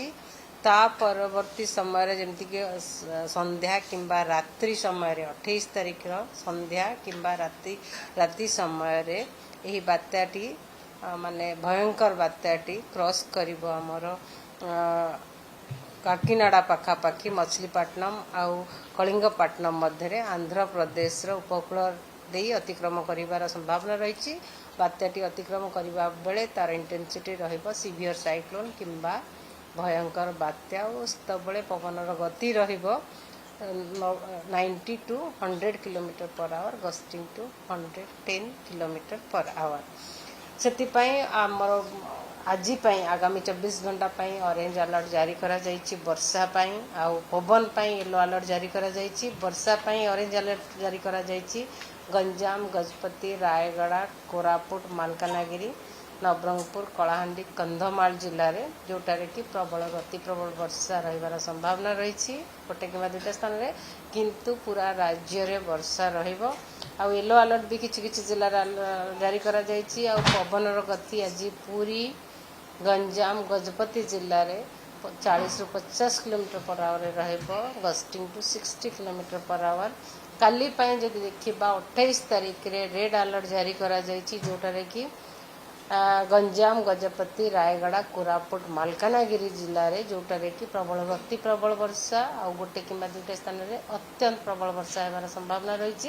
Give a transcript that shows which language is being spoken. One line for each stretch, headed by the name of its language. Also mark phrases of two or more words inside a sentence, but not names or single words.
Odia: ତା ପରବର୍ତ୍ତୀ ସମୟରେ ଯେମିତିକି ସନ୍ଧ୍ୟା କିମ୍ବା ରାତ୍ରି ସମୟରେ 28 ତାରିଖର ସନ୍ଧ୍ୟା କିମ୍ବା ରାତି ସମୟରେ ଏହି ବାତ୍ୟାଟି ମାନେ ଭୟଙ୍କର ବାତ୍ୟାଟି କ୍ରସ୍ କରିବ ଆମର କାକିନାଡା ପାଖାପାଖି ମଛଲିପଟ୍ଟନମ ଆଉ କଳିଙ୍ଗପଟ୍ଟନମ ମଧ୍ୟରେ ଆନ୍ଧ୍ରପ୍ରଦେଶର ଉପକୂଳ ଦେଇ ଅତିକ୍ରମ କରିବାର ସମ୍ଭାବନା ରହିଛି। ବାତ୍ୟାଟି ଅତିକ୍ରମ କରିବା ବେଳେ ତାର ଇଣ୍ଟେନ୍ସିଟି ରହିବ
English: severe cyclone
Odia: କିମ୍ବା ଭୟଙ୍କର ବାତ୍ୟା ଓ ସେତେବେଳେ ପବନର ଗତି ରହିବ
English: 90 to 100 kilometer per hour, gusting to 110 kilometer per hour.
Odia: ସେଥିପାଇଁ ଆମର ଆଜି ପାଇଁ ଆଗାମୀ 24 ଘଣ୍ଟା ପାଇଁ
English: orange alert
Odia: ଜାରି କରାଯାଇଛି ବର୍ଷା ପାଇଁ। ଆଉ ପବନ ପାଇଁ
English: yellow alert
Odia: ଜାରି କରାଯାଇଛି। ବର୍ଷା ପାଇଁ
English: orange alert
Odia: ଜାରି କରାଯାଇଛି ଗଞ୍ଜାମ, ଗଜପତି, ରାୟଗଡ଼ା, କୋରାପୁଟ, ମାଲକାନଗିରି, ନବରଙ୍ଗପୁର, କଳାହାଣ୍ଡି, କନ୍ଧମାଳ ଜିଲ୍ଲାରେ, ଯେଉଁଟାରେ କି ପ୍ରବଳ ବର୍ଷା ରହିବାର ସମ୍ଭାବନା ରହିଛି ଗୋଟେ କିମ୍ବା ଦୁଇଟା ସ୍ଥାନରେ, କିନ୍ତୁ ପୁରା ରାଜ୍ୟରେ ବର୍ଷା ରହିବ। ଆଉ
English: yellow alert
Odia: ବି କିଛି କିଛି ଜିଲ୍ଲାରେ ଜାରି କରାଯାଇଛି। ଆଉ ପବନର ଗତି ଆଜି ପୁରୀ, ଗଞ୍ଜାମ, ଗଜପତି ଜିଲ୍ଲାରେ 40 ରୁ 50
English: kilometer per hour
Odia: ରହିବ,
English: gusting to 60 kilometer per hour.
Odia: କାଲି ପାଇଁ ଯଦି ଦେଖିବା 28 ତାରିଖରେ
English: red alert
Odia: ଜାରି କରାଯାଇଛି, ଯେଉଁଟାରେ କି ଗଞ୍ଜାମ, ଗଜପତି, ରାୟଗଡ଼ା, କୋରାପୁଟ, ମାଲକାନଗିରି ଜିଲ୍ଲାରେ, ଯେଉଁଟାରେ କି ଅତି ପ୍ରବଳ ବର୍ଷା ଆଉ ଗୋଟେ କିମ୍ବା ଦୁଇଟା ସ୍ଥାନରେ ଅତ୍ୟନ୍ତ ପ୍ରବଳ ବର୍ଷା ହେବାର ସମ୍ଭାବନା ରହିଛି।